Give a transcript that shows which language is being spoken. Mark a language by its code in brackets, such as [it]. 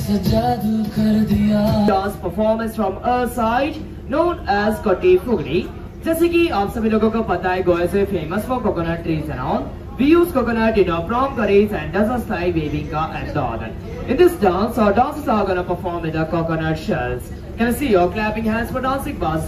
[en] Dance performance from our side known as Kotti Fugri. [hi] जैसे कि आप सभी लोगों को पता है, गोवा से [en] Famous for coconut trees and all. We use coconut in our prom curries and deserts like bebinka and dodon. In this dance, our dancers are gonna perform with the coconut shells. Can I see your clapping hands for dancing bars?